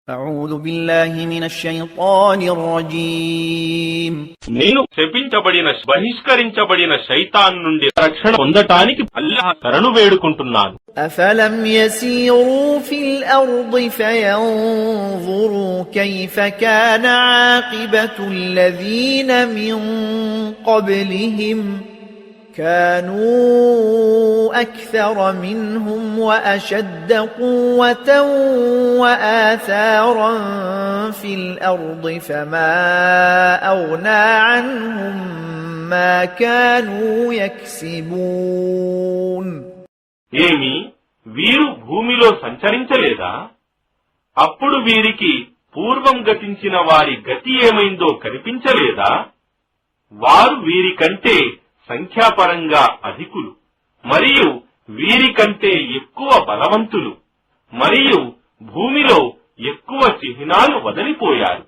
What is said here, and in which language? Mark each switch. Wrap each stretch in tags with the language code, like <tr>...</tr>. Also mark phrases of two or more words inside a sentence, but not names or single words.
<ar>أعوذ بالله من الشيطان الرجيم</ar> <te>నేను శపించబడిన బహిష్కరించబడిన శైతాన్ నుండి రక్షణ పొందటానికి అల్లాహ్ శరణు వేడుకుంటున్నాను.</te> <ar>أفلم يسيروا في الأرض فينظروا كيف كان عاقبة الذين من قبلهم كانوا أكثر منهم وأشد قوة وآثارا في الأرض فما أغنى عنهم ما كانوا يكسبون.</ar> <te>ఏమి వీరు భూమిలో సంచరించలేదా? అప్పుడు వీరికి పూర్వం గతించిన వారి గతి ఏమైందో కనిపించలేదా? వారు వీరికంటే సంఖ్యాపరంగా అధికులు మరియు వీరికంటే ఎక్కువ బలవంతులు మరియు భూమిలో ఎక్కువ చిహ్నాలు వదిలిపోయారు.</te>